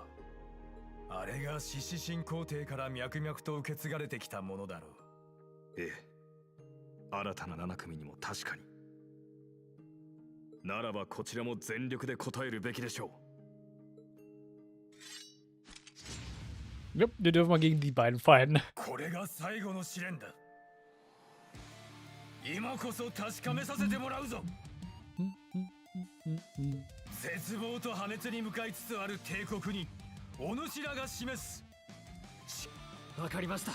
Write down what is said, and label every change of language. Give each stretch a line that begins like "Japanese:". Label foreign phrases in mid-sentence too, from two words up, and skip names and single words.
Japanese: あれが獅子神皇帝から脈々と受け継がれてきたものだろう。ええ、新たな7組にも確かに。ならばこちらも全力で応えるべきでしょう。
German: Yep, wir dürfen mal gegen die beiden fighten.
Japanese: これが最後の試練だ。今こそ確かめさせてもらうぞ。絶望と破滅に向かいつつある帝国にお主らが示す。わかりました。